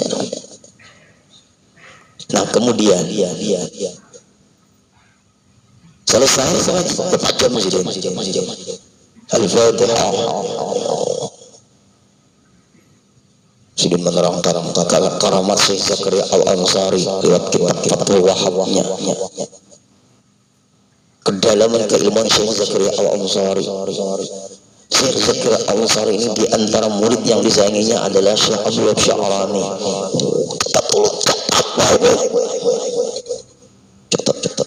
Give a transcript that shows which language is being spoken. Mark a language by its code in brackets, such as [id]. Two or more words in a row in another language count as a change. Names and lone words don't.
[id] nah kemudian selesai baca masjid Al-Fatihah Sidin menerangkan karamat Syekh Zakaria Al-Ansari lewat kitab Fathul Wahhabnya kedalaman keilmuan Syekh Zakaria Al-Ansari. Syekh Zakaria Al-Ansari ini di antara murid yang disayanginya adalah Syekh Abdul Sya'rani. Catat.